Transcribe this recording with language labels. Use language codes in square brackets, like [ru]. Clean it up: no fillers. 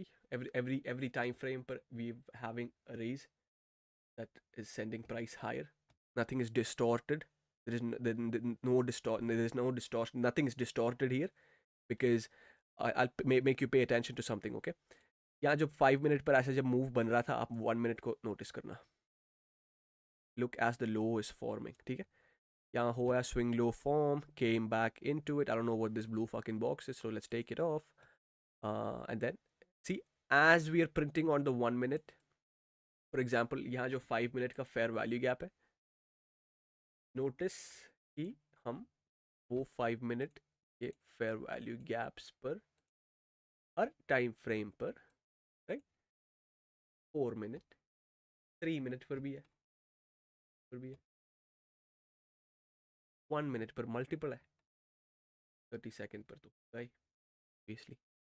[en] Every time frame per we having a raise that is sending price higher. Nothing is distorted. There is no distortion. Nothing is distorted here because I'll make you pay attention to something. [hi] Okay, यहाँ जब 5 minute पर ऐसा जब move बन रहा था, आप 1 minute को notice करना. [en] Look as the low is forming. [hi] ठीक है, यहाँ हुआ swing low form, [en] came back into it. I don't know what this blue fucking box is, so let's take it off. And then see, as we are printing on the 1 minute, for example, [hi] यहाँ जो 5 minute का fair value gap है, notice कि हम वो 5 minute के fair value gaps पर हर time frame पर, right, 4 minute 3 minute पर भी है, 1 minute पर multiple है, 30 second पर तो भाई obviously.